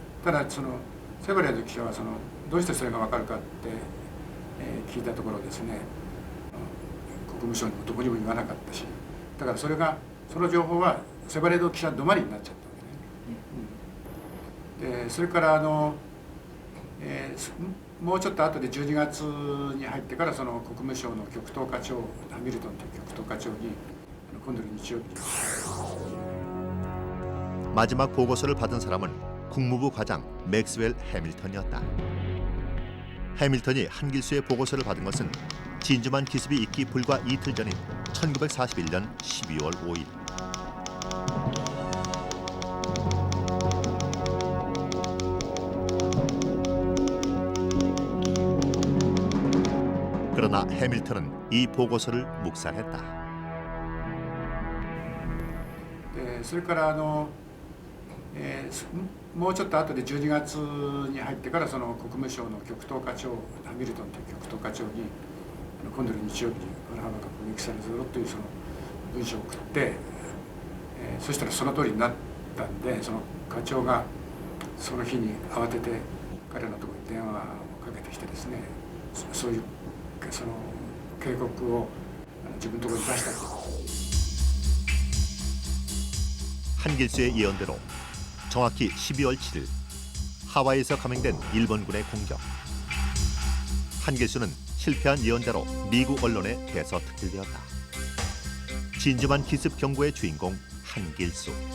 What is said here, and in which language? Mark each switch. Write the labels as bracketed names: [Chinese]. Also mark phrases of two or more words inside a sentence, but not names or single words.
[Japanese] ただそのセバレード記者はそのどうしてそれが分かるかって、聞いたところですね、国務省にもどこにも言わなかったし、だからその情報はセバレード記者止まりになっちゃったわけね。でそれからもうちょっと後で12月に入ってからその国務省の極東課長ハミルトンという極東課長に今度の日曜日に [Korean] 마지막 보고서를 받은 사람은 국무부 과장 맥스웰 해밀턴이었다. 해밀턴이 한길수의 보고서를 받은 것은 진주만 기습이 있기 불과 이틀 전인 1941년 12월 5일. 그러나 해밀턴은 이 보고서를 묵살했다. [Japanese] それからもうちょっと後で12月に入ってからその国務省の極東課長ハミルトンという極東課長に今度の日曜日にパールハーバーが攻撃されるぞというその文章を送って、そしたらその通りになったんでその課長がその日に慌てて彼のところに電話をかけてきてですね、そういうその警告を自分のところに出したと。 [Korean] 한길수의 예언대로 정확히 12월 7일 하와이에서 감행된 일본군의 공격. 한길수는 실패한 예언대로 미국 언론에 대서특필되었다. 진주만 기습 경고의 주인공 한길수.